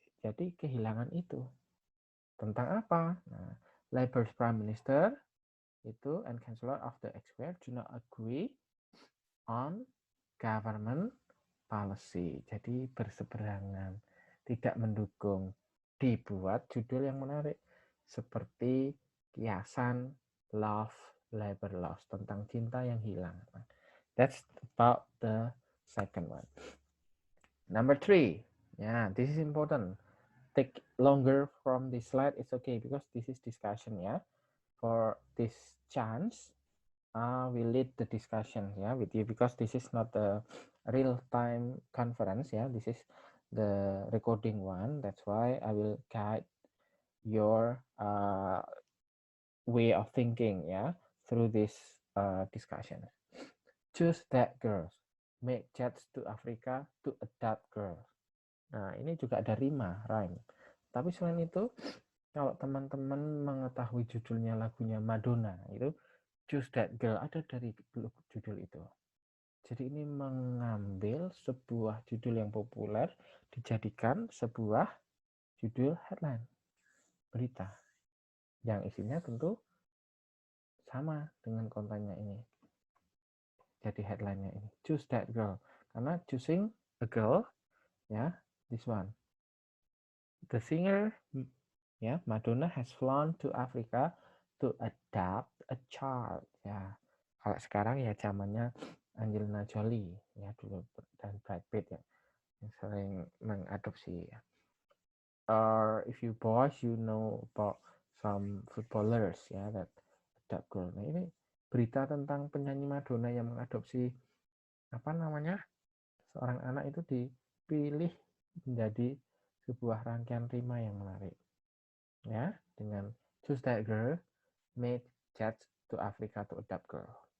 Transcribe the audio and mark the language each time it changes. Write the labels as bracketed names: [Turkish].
[Indonesian] Jadi kehilangan itu. Tentang apa? [English] Nah, Labour's Prime Minister itu and Chancellor of the Exchequer do not agree on government policy. [Indonesian] Jadi berseberangan, tidak mendukung. Dibuat judul yang menarik seperti kiasan love, labor loss, tentang cinta yang hilang. [English] That's about the second one. Number 3, this is important. Take longer from this slide, it's okay because this is discussion ya. For this chance, we lead the discussion with you because this is not a real-time conference this is the recording one. That's why I will guide your way of thinking through this discussion. Choose that girls, make jets to Africa to adopt girls. [Indonesian] Nah, ini juga ada rhyme. Tapi selain itu, kalau teman-teman mengetahui judulnya lagunya Madonna, itu Choose That Girl ada dari judul itu. Jadi ini mengambil sebuah judul yang populer, dijadikan sebuah judul headline, berita. Yang isinya tentu sama dengan kontennya ini. Jadi headline-nya ini, Choose That Girl. Karena [English] choosing a girl, this one. The singer, ya, Madonna has flown to Africa to adopt a child. [Indonesian] Ya, kalau sekarang ya zamannya Angelina Jolie ya dulu dan Brad Pitt ya yang sering mengadopsi. [English] Or if you boys, you know about some footballers ya that adopt girl. [Indonesian] Nah ini berita tentang penyanyi Madonna yang mengadopsi apa namanya seorang anak itu dipilih menjadi sebuah rangkaian rima yang menarik ya dengan [English] choose that girl made jet to Africa to adopt girl.